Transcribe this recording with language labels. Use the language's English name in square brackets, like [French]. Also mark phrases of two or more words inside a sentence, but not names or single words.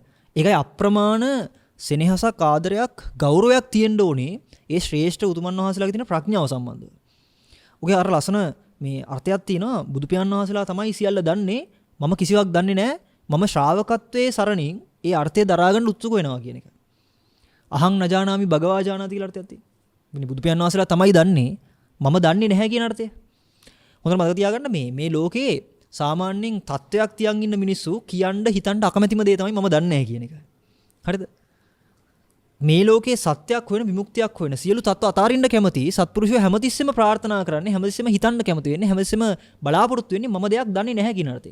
[Sinhala] ඒකයි අප්‍රමාණ සෙනෙහසක් ආදරයක් ගෞරවයක් තියෙන්න ඕනේ ඒ ශ්‍රේෂ්ඨ උතුමන් වහන්සේලාගේ තියෙන ප්‍රඥාව සම්බන්ධව. ඔගේ අර ලස්සන මේ අර්ථයක් තියෙනවා බුදු පියාණන් වහන්සේලා තමයි සියල්ල දන්නේ මම කිසිවක් දන්නේ නැහැ මම ශ්‍රාවකත්වයේ සරණින් ඒ අර්ථය දරා ගන්න උත්සුක වෙනවා කියන එක. [Pali] අහං නජානාමි භගවා ජානාති [Sinhala] කියලා අර්ථයක් තියෙනවා. මේ බුදු පියාණන් වහන්සේලා තමයි දන්නේ මම දන්නේ නැහැ කියන අර්ථය. හොඳට මතක තියාගන්න මේ ලෝකේ සාමාන්‍යයෙන් තත්වයක් තියන් ඉන්න මිනිස්සු කියන්න හිතන්න අකමැතිම දේ තමයි මම දන්නේ නැහැ කියන එක. හරිද? මේ ලෝකේ සත්‍යයක් හොයන විමුක්තියක් හොයන සියලු තත්ත්ව අතාරින්න කැමති සත්පුරුෂයෝ හැමතිස්සෙම ප්‍රාර්ථනා කරන්නේ හැමතිස්සෙම හිතන්න කැමති වෙන්නේ හැමතිස්සෙම බලාපොරොත්තු වෙන්නේ මම දෙයක් දන්නේ නැහැ කියන අර්ථය.